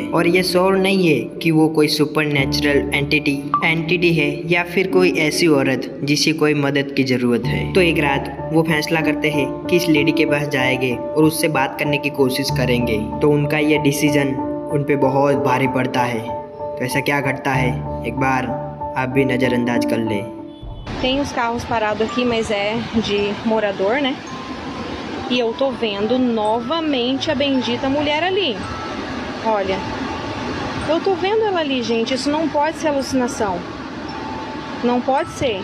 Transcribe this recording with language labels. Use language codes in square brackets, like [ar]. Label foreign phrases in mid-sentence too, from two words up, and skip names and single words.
[hi] और ये श्योर नहीं है कि वो कोई [en] super natural entity [hi] है या फिर कोई ऐसी औरत जिसे कोई मदद की ज़रूरत है। तो एक रात वो फैसला करते हैं कि इस लेडी के पास जाएंगे और उससे बात करने की कोशिश करेंगे। तो उनका ये डिसीजन उन पे बहुत भारी पड़ता है। तो ऐसा क्या घटता है, एक बार आप भी नज़रअंदाज कर लें। [pt] Tem os carros parados aqui, mas é de morador, né? E eu tô vendo novamente a bendita mulher ali. Olha, eu tô vendo ela ali, gente. Isso não pode ser alucinação. Não pode ser.